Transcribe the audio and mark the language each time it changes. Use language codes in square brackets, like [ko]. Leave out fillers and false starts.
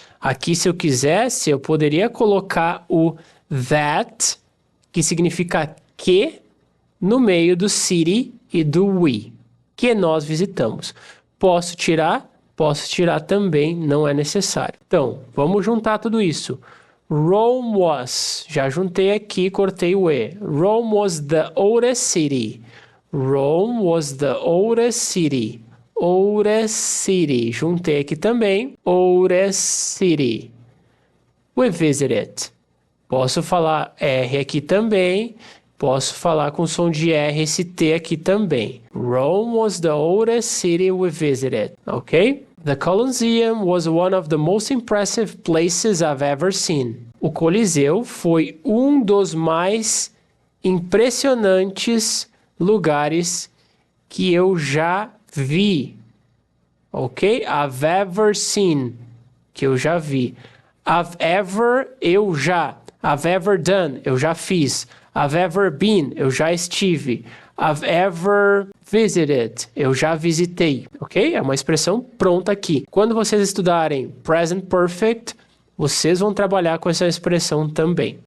[pt] Aqui, se eu quisesse, eu poderia colocar o that, que significa que, no meio do city e do we. Que nós visitamos. Posso tirar também, não é necessário. Então, vamos juntar tudo isso. [en] Rome was, [pt] já juntei aqui, cortei o E. [en] Rome was the oldest city. Rome was the oldest city. Oldest city. [pt] Juntei aqui também. [en] Oldest city. We visited. [pt] Posso falar R aqui também. Posso falar com som de R esse T aqui também. [en] Rome was the oldest city we visited. Ok? The Colosseum was one of the most impressive places I've ever seen. [pt] O Coliseu foi um dos mais impressionantes lugares que eu já vi. Ok? [en] I've ever seen. [pt] Que eu já vi. [en] I've ever, [pt] eu já. [en] I've ever done, [pt] eu já fiz. [en] I've ever been, [pt] eu já estive. [en] I've ever visited, [pt] eu já visitei, ok? É uma expressão pronta aqui. Quando vocês estudarem present perfect, vocês vão trabalhar com essa expressão também.